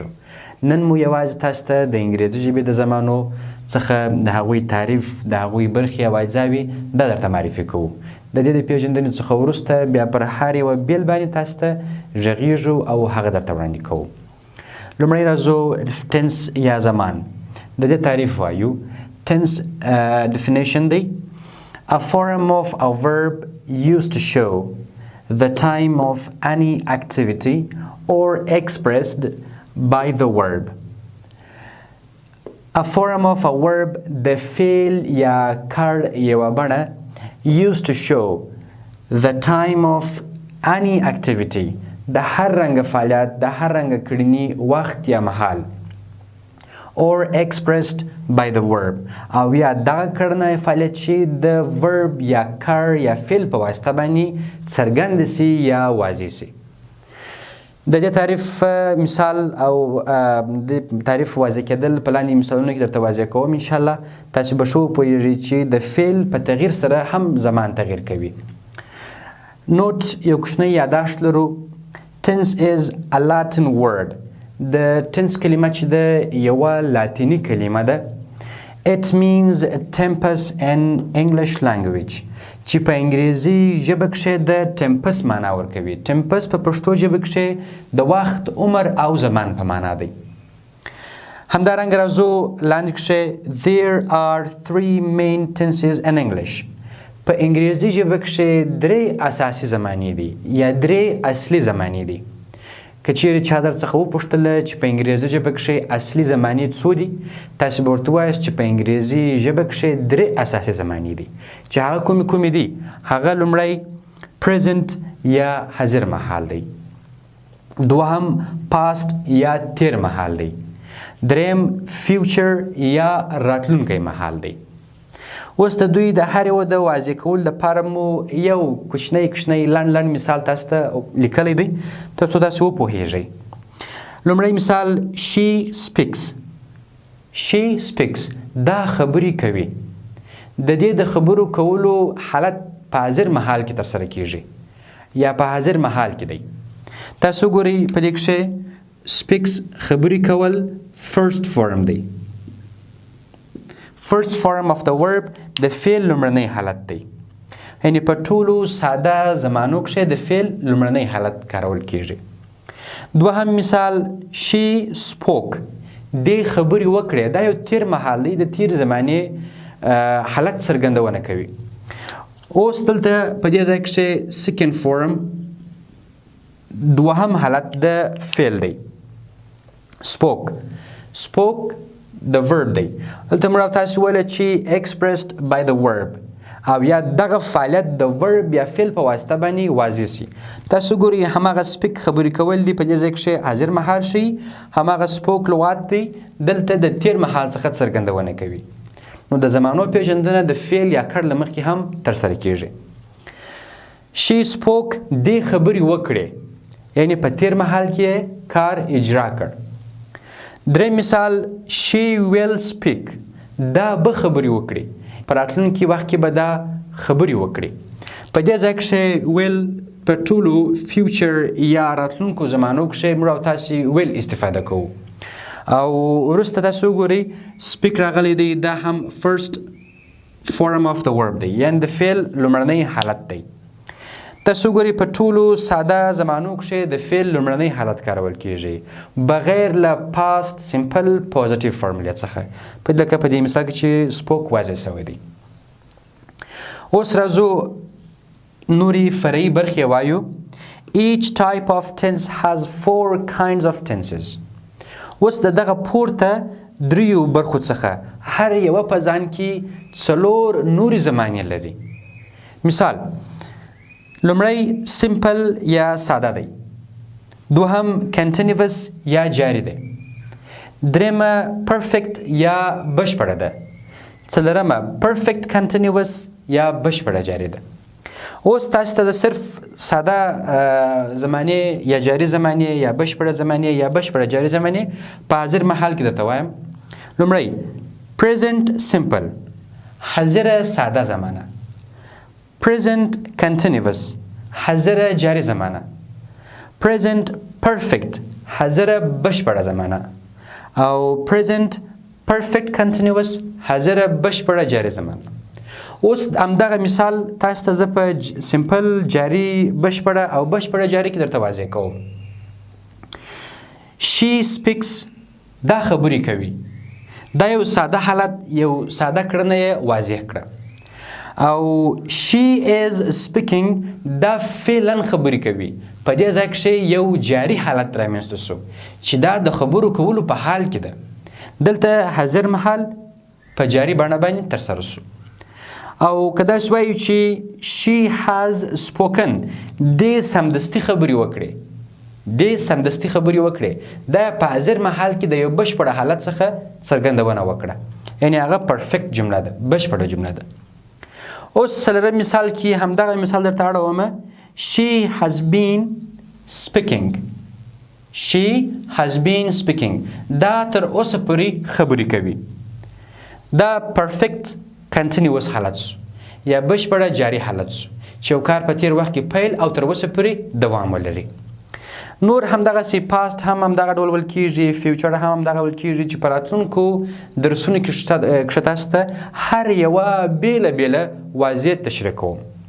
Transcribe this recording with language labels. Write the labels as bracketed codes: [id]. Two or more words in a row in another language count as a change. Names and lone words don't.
[ps] نن مو یوازې تاسو ته د انګرېزي ژبې د زمانو څخه د هغوی تعریف، د هغوی برخې او اجزاوې دا درته معرفي کوو. د دې د پیژندنې څخه وروسته بیا پر هر یوه بیل باندې تاسو ته غږیږو او هغه درته وړاندې کوو. لومړی راځو ټنس یا زمان. د دې تعریف وایو. [en] ټنس definition دی: a form of a verb used to show the time of any activity or expressed by the verb. A form of a verb [ps] د فعل یا کار یوه بڼه [en] used to show the time of any activity [ps] د هر رنګه فعالیت، د هر رنګه کړنې وخت یا مهال [en] or expressed by the verb [ps] او یا دغه کړنه فعالیت چې د verb یا کار یا فعل په واسطه باندې څرګند سي یا واضح سي. د دې تعریف مثال او د تعریف واضح کېدل په لاندې مثالونو کې درته واضح کوم. انشاءالله تاسو به ښه وپوهیږئ چې د فعل په تغییر سره هم زمان تغییر کوي. نوټ یو کوچنی یاداشت لرو. [en] Tense is a Latin word. [ps] د tense کلمه چې ده یوه لاتینی کلمه ده. [en] It means tempus in English language [ps] چې په انګریزي ژبه کښې د tempus معنا ورکوي. tempus په پښتو ژبه کښې د وخت، عمر او زمان په معنا دی. همدارنګه راځو لاندې کښې [en] there are three main tenses in English. [ps] په انګریزي ژبه کښې درې اساسي زمانې دي یا درې اصلي زمانې دي. که چیرې چا درڅخه وپوښتله چې په انګریزي ژبه کښې اصلي زمانې څو دي، تاسو به ورته ووایاست چې په انګریزي ژبه کښې درې اساسي زمانې دي چې هغه کومې دي. هغه لومړی present یا حاضر مهال دی، دوهم past یا تیر مهال دی، دریم future یا راتلونکی مهال دی. اوس د دوی د هر یو د واضح کولو لپاره مو یو کوچنی لنډ مثال تاسو ته لیکلی دی تر څو تاسو وپوهیږئ. لومړی مثال [en] she speaks. she speaks [ps] دا خبرې کوي. د دې د خبرو کولو حالت په حاضر مهال کې ترسره کیږي یا په حاضر مهال کې دی. تاسو ګورئ په دې کښې speaks خبرې کول [en] first form [ps] دی. [en] first form of the verb [ps] د فعل لومړنی حالت دی. یعنې په ټولو ساده زمانو کښې د فعل لومړنی حالت کارول کیږي. دوهم مثال [en] she spoke [ps] دې خبرې وکړې. دا یو تیر مهال دی، د تیر زمانې حالت څرګندونه کوي. اوس دلته په دې ځای کښې [en] second form [ps] دوهم حالت د فعل دی. spoke د verb دی. دلته موږ تاسو ویله چې [en] expressed by the verb [ps] او یا دغه فعالیت د verb یا فعل په واسطه باندې واضح سي. تاسو ګورئ هماغه speak خبرې کول دي، په دې ځای کښې حاضر مهال شي. هماغه spoke لغات دی، دلته د تیر مهال څخه څرګندونه کوي. نو د زمانو پیژندنه د فعل یا کړ له مخکې هم ترسره کیږي. [en] she spoke [ps] دې خبرې وکړې، یعنې په تیر مهال کې کار اجرا کړ. درې مثال [en] she will speak [ps] دا به خبرې وکړي په راتلونکي وخت کې به دا خبرې وکړي. په دې ځای کښې ویل په ټولو فیوچر یا راتلونکو زمانو کښې موږ او تاسې ویل استفاده کوو. او وروسته تاسو وګورئ سپیک راغلی دی، دا هم [en] first form of the verb [ps] دی، یعنې د فعل لومړنی حالت دی. تاسو وګورئ په ټولو ساده زمانو کښې د فعل لومړنی حالت کارول کېږي بغیر له [en] past simple positive [ps] فارمولې څخه، لکه په دې مثال کې چې سپوک واضح شوی دی. اوس راځو نورې فرعي برخې وایو. [en] Each type of tense has 4 kinds of tenses. [ps] اوس د دغه پورته دریو برخو څخه هر یوه په ځان کې 4 نورې زمانې لري. مثال لومړی سمپل یا ساده دی، دوهم کنټینیوس یا جاری دی، درېیمه پرفیکټ یا بشپړه ده، څلورمه [en] perfect continuous [ps] یا بشپړه جاری ده. اوس تاسو ته د صرف ساده زمانې یا جاری زمانې یا بشپړه زمانې یا بشپړه جاری زمانې په حاضر محل کې درته وایم. لومړی [en] present simple [ps] حاضره ساده زمانه، [en] present continuous [ps] حاضره جاری زمانه، [en] present perfect [ps] حاضره بشپړه زمانه، او [en] present perfect continuous [ps] حاضره بشپړه جاری زمانه. اوس همدغه مثال تاسو ته زه په سمپل جاری بشپړه او بشپړه جاری کې درته واضح کوم. [en] she speaks [ps] دا خبرې کوي، دا یو ساده حالت یو ساده کړنه یې واضح کړه. او [en] she is speaking [ps] دا فعلا خبرې کوي، په دې ځای کښې یو جاری حالت رامنځته شو چې دا د خبرو کولو په حال کې ده. دلته حاضر محل په جاری بڼه باندې ترسره شو. او که داسې وایو چې [en] she has spoken [ps] دې سمدستي خبرې وکړې، دې سمدستي خبرې وکړې، دا په حاضر محل کې د یو بشپړه حالت څخه څرګندونه وکړه، یعنې هغه پرفیکټ جمله ده، بشپړه جمله ده. اوس څلورم مثال کې همدغه مثال درته اړومه. [en] she has been speaking she has been speaking [ps] دا تر اوسه پورې خبرې کوي. دا [en] perfect continuous [ps] حالت شو یا بشپړه جاری حالت شو چې یو کار په تیر وخت کې پیل او تر اوسه پورې دوام ولري. نور همدغسې پاست هم همدغه ډول ویل کېږي، فیوچر هم همدغه ویل کېږي چې په راتلونکو درسونو کې تاسو ته هر یوه بېله بېله واضح تشریح کوم.